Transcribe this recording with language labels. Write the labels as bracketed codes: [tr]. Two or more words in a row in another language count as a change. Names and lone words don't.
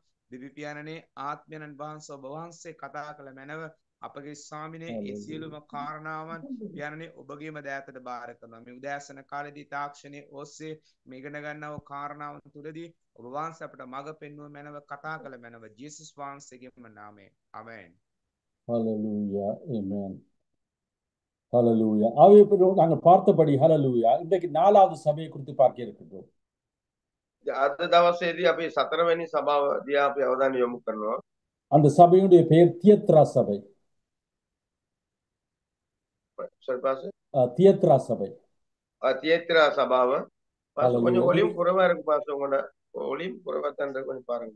[si] දේව පියාණනේ ආත්මයන්න් වහන්සේ ඔබ වහන්සේ කතා කළ මැනව. අපගේ ස්වාමිනේ ඒ සියලුම කාරණාවන් පියාණනේ ඔබගේම දෑතට බාර කරනවා. මේ උදෑසන කාලේදී තාක්ෂණයේ ඔස්සේ මේ ඉගෙන ගන්නව කාරණාවන් තුලදී ඔබ වහන්සේ අපට මඟ පෙන්වුව මැනව කතා කළ මැනව ජේසුස් වහන්සේගේම නාමයෙන්. ආමෙන්. [ta] ஹalleluya amen ஹalleluya ஆகவே இப்போ நாங்கள் பார்த்தபடி ஹalleluya இன்றைக்கு 4வது சபையை குறித்து பார்க்க இருக்கின்றோம். [si] අද දවසේදී අපි 4 වෙනි සභාව දිහා අපි අවධානය යොමු කරනවා. [ta] அந்த சபையுடைய பெயர் தியத்ரா சபை. sorry பாஸ்டர். தியத்ரா சபை. தியேத்ரா சபாව. பாஸ்டர் கொஞ்சம் Hallelujah. ஒலியும் குறைவா இருக்கு பாஸ்டர், உங்களோட ஒலியும் குறைவா தான் இருக்கு, கொஞ்சம் பாருங்க.